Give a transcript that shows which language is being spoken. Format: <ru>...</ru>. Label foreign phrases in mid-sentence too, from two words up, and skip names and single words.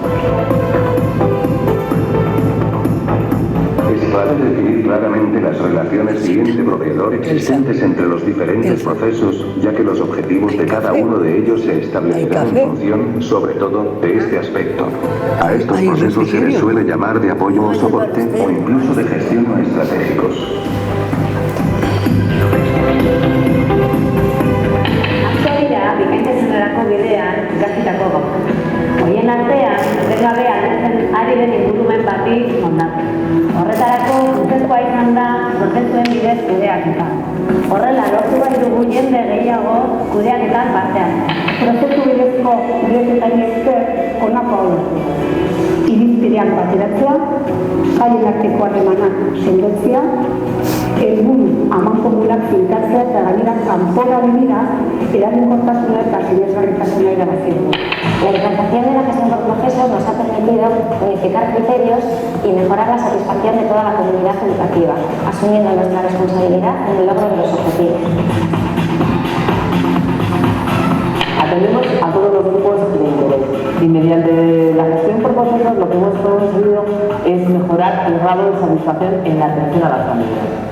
<es>Es clave definir claramente las relaciones cliente-proveedor existentes entre los diferentes procesos, ya que los objetivos de cada uno de ellos se establecerán en función, sobre todo, de este aspecto. A estos procesos se les suele llamar de apoyo o soporte, o incluso de gestión o estratégicos.</es> <eu>Aktualidad, bikaintasunerako bidean ikasitako gauza. Horien artean, etengabe aldatzen ari den ingurumen bati moldatu. Horretarako, funtsezkoa izan da prozesuen bidez kudeaketa. Horrela, lortu bai dugu jende gehiago kudeaketan parte hartzea. Prozesu bidezko kudeaketari esker honako hau da: irizpideak bateratzea, sailen arteko harremanak sendotzea, helburu amankomunak finkatzea eta gainera kanpora begira eraginkortasuna eta sinesgarritasuna irabazteko.</eu> <es>La implantación de la gestión por procesos nos ha permitido unificar criterios y mejorar la satisfacción de toda la comunidad educativa, asumiendo nuestra responsabilidad en el logro de los objetivos. Atendemos a todos los grupos de interés y mediante la gestión por procesos lo que hemos conseguido es mejorar el grado de satisfacción en la atención a las familias.</es>